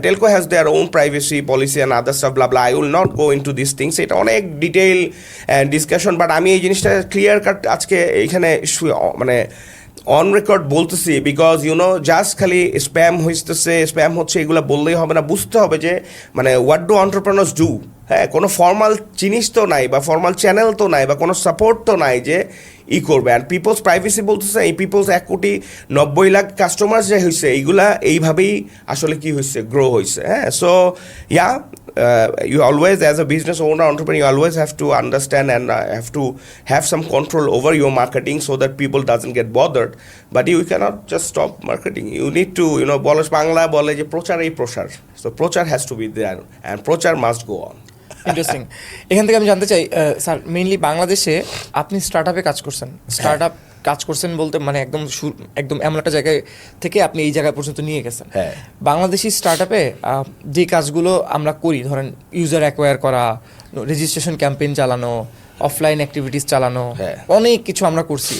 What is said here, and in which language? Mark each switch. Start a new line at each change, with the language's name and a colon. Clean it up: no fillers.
English: Telco has their own privacy policy and other stuff blah blah. I will not go into this things,
Bangla: এটা অনেক detail discussion, but আমি এই জিনিসটা clear cut আজকে এইখানে মানে অন রেকর্ড বলতেছি,
English: because
Bangla: জাস্ট খালি স্প্যাম হচ্ছে এগুলো বললেই হবে না, বুঝতে হবে যে মানে
English: What do entrepreneurs do.
Bangla: হ্যাঁ, কোনো ফর্মাল জিনিস তো নাই, বা ফর্মাল চ্যানেল তো নাই, বা কোনো সাপোর্ট তো নাই যে করবে। অ্যান্ড পিপলস প্রাইভেসি বলতেছে, এই পিপলস 1,90,00,000 কাস্টমার যে হয়েছে, এইগুলা এইভাবেই আসলে কি হয়েছে, গ্রো হয়েছে।
English: হ্যাঁ, so yeah you always, as a business owner, entrepreneur, you always have to understand and have to have some control over your marketing so that people doesn't get bothered, but you cannot just stop marketing. You need to
Bangla: Bangla বলে যে প্রচারেই প্রসার,
English: so প্রচার has to be there and প্রচার must go on. Interesting.
Bangla: এখান থেকে আমি জানতে চাই স্যার, মেইনলি বাংলাদেশে আপনি স্টার্টআপে কাজ করছেন, কাজ করছেন বলতে মানে একদম এমন একটা জায়গায় থেকে আপনি এই জায়গা পর্যন্ত নিয়ে গেছেন। বাংলাদেশি স্টার্টআপে যে কাজগুলো আমরা করি, ধরেন ইউজার অ্যাকোয়ার করা, রেজিস্ট্রেশন ক্যাম্পেইন চালানো, অফলাইন অ্যাক্টিভিটিস চালানো, অনেক কিছু আমরা করছি।